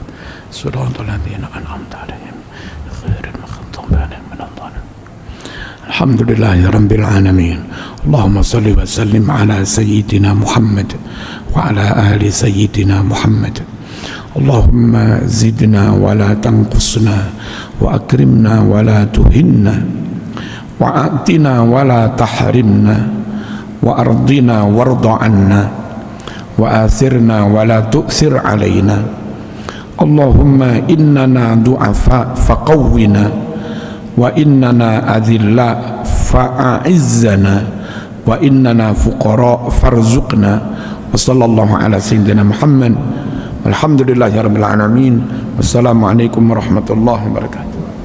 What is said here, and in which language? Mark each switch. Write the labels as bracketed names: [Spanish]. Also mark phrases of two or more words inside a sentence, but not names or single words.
[Arabic] صراط الذين أنعمت عليهم غير المغضوب عليهم ولا الضالين. الحمد لله رب العالمين. اللهم صل وسلم على سيدنا محمد وعلى آل سيدنا محمد. اللهم زدنا ولا تنقصنا وأكرمنا ولا تهنا وأعطنا ولا تحرمنا وأرضنا وارض عنا وآثرنا ولا تؤثر علينا. اللهم إنا ضعفاء فقونا وإنا أذلاء فأعزنا وإنا فقراء فارزقنا. وصلى الله على سيدنا محمد. الحمد لله رب العالمين. والسلام عليكم ورحمة الله وبركاته.